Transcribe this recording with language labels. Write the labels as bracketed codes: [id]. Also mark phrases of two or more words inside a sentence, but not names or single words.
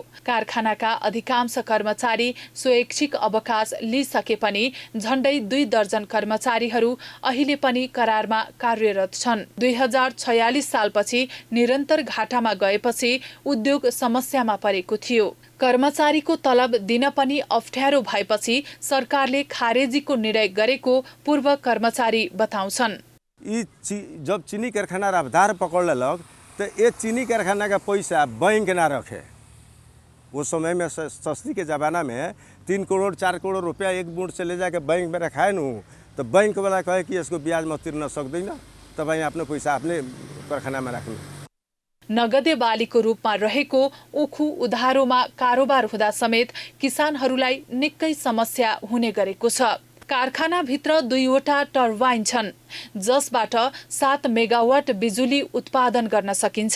[ne] कारखानाका अधिकांश कर्मचारी स्वैच्छिक अवकाश लिइसके पनि झण्डै 2 दर्जन कर्मचारीहरू अहिले पनि करारमा कार्यरत छन्। 2046 सालपछि निरन्तर घाटामा गएपछि उद्योग समस्यामा परेको थियो। कर्मचारीको तलब दिन पनि अप्ठ्यारो भएपछि सरकारले खारेजीको निर्णय गरेको पूर्व कर्मचारी बताउँछन्। [bho] जब चीनी कारखाना रफ्तार पकड़ लग तो ये चीनी कारखाना का पैसा बैंक ना रखे। वो समय में सस्ती के ज़माना में 3 करोड़ 4 करोड़ रुपया एक मुठ से ले जाके बैंक में रखाए न तो बैंक वाला कहे कि इसको ब्याज में [ne] तिर्न सक्दैन, तपाईँ आफ्नो पैसा आफ्नै कारखानामा राख्नु। नगदे बालीको रूपमा रहेको उखु उधारोमा कारोबार हुँदा समेत किसानहरूलाई निकै समस्या हुने गरेको छ। कारखानाभित्र 2वटा टर्बाइन छन् जसबाट 7 मेगावाट बिजुली उत्पादन गर्न सकिन्छ।